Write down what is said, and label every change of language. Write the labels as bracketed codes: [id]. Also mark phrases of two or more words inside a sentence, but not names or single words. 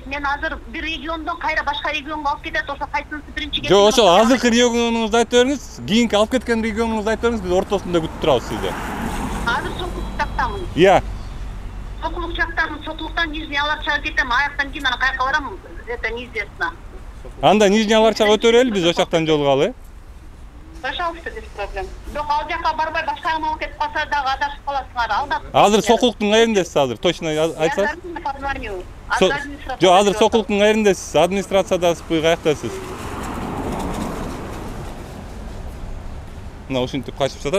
[ky] Мен азыр бир региондон кайра башка регионго алып кетет, ошо кайсынысы биринчи кетет. Жок, ошол азыркы регионуңузду айтып бериңиз. Кийинки алып кеткен регионуңузду айтып бериңиз, биз ортосунда күтүп турабыз сизди. Азыр Сокулуктамын. Иә. Сокулук жактамын, Сокулуктан Нижний Аларчага кетем, аяктан кийин ана каяка барам? [ru] Это неизвестно. [ky] Анда Нижний Аларчага өтөрөлү, биз ошактан жолугалы. [ru] Пожалуйста, без проблем. [ky] Жок, ал жакка барбай башка жакка алып кетип калса дагы адашып каласыңар. Алда. Азыр Сокулуктун кайерindесиз азыр? Точно айтсаңыз. Жок, азыр Сокулуктун кайерindесиз? Администрациядасызбы, каяктасыз? Мына ушинтип качып жатат.